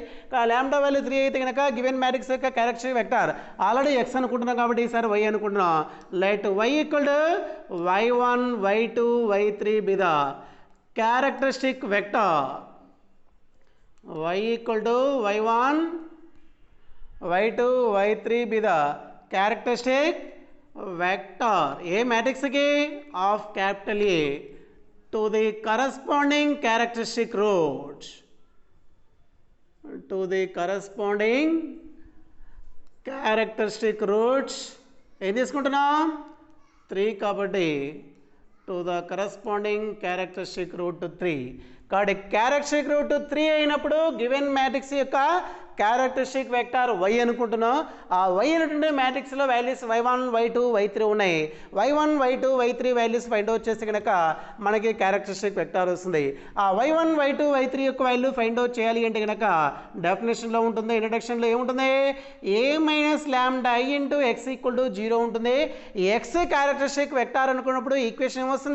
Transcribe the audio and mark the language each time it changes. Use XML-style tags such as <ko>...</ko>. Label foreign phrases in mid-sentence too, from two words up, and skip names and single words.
<en>lambda value</en> <te>3 అయితే కనుక</te> <en>given matrix</en> <te>యొక్క</te> <en>characteristic vector</en> <te>ఆల్రెడీ x అనుకుంటున్నాం కాబట్టి ఈసారి y అనుకుంటున్నాం.</te> <en>let y equal to y1 y2 y3 be the characteristic vector. y equal to y1 y2 y3 be the characteristic vector a matrix ki of capital A to the corresponding characteristic root, to the corresponding characteristic roots</en> <te>ఏం తీసుకుంటున్నాం?</te> <en>3 కాబట్టి to the corresponding characteristic root 3.</en> <te>కాబట్టి</te> <en>characteristic root</en> <te>3 అయినప్పుడు</te> <en>given matrix</en> <te>యొక్క</te> <en>characteristic vector</en> <te>y అనుకుంటున్నాం. ఆ y అనేటువంటి మ్యాట్రిక్స్లో వాల్యూస్ y1 y2 y3 ఉన్నాయి. y1 y2 y3</te> <en>values find out</en> <te>చేస్తే కనుక మనకి</te> <en>characteristic vector</en> <te>వస్తుంది. ఆ y1 y2 y3 యొక్క వాల్యూ</te> <en>find out</en> <te>చేయాలి అంటే కనుక డెఫినేషన్లో ఉంటుంది, ఇంట్రడక్షన్లో ఏముంటుంది?</te> <en>a minus lambda i into x equal to 0 ఉంటుంది.</en> <te>x</te> <en>characteristic vector</en> <te>అనుకున్నప్పుడు ఈక్వేషన్ ఏమొస్తుంది?</te>